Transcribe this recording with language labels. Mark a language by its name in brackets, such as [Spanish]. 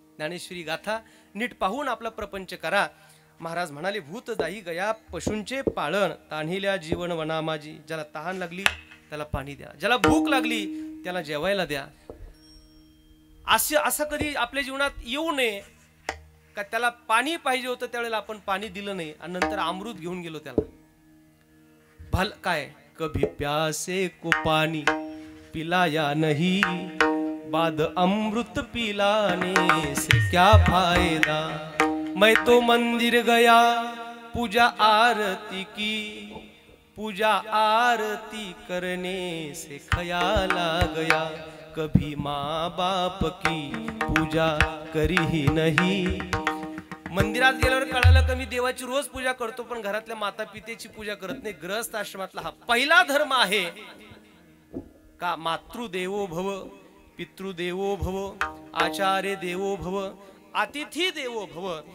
[Marathi] ज्ञानेश्वरी गाथा नीट पाहून आपला प्रपंच करा. महाराज म्हणाले, भूत दाही गया पशूंचे पाळण, तान्हिल्या जीवन वना माझी. ज्याला तहान लागली त्याला पाणी द्या, ज्याला भूक लागली त्याला जेवायला द्या. असं कधी आपल्या जीवनात येऊ नये का त्याला पाणी पाहिजे होतं त्यावेळेला आपण पाणी दिलं नाही आणि नंतर अमृत घेऊन गेलो त्याला. [Hindi] भल काय कभी प्यासे को पानी पिलाया नहीं, बाद अमृत पिलाने से क्या फायदा. मैं तो मंदिर गया पूजा आरती की, पूजा आरती करने से ख्याल आ गया, कभी माँ बाप की पूजा करी ही नहीं. [Marathi] मंदिरात गेल्यावर कळालं की मी देवाची रोज पूजा करतो पण घरातल्या माता पितेची पूजा करत नाही. गृहस्थ आश्रमातला हा पहिला धर्म आहे का मातृदेवो भव, पितृदेवो भव, आचार्य देवो भव, अतिथी देवो भव.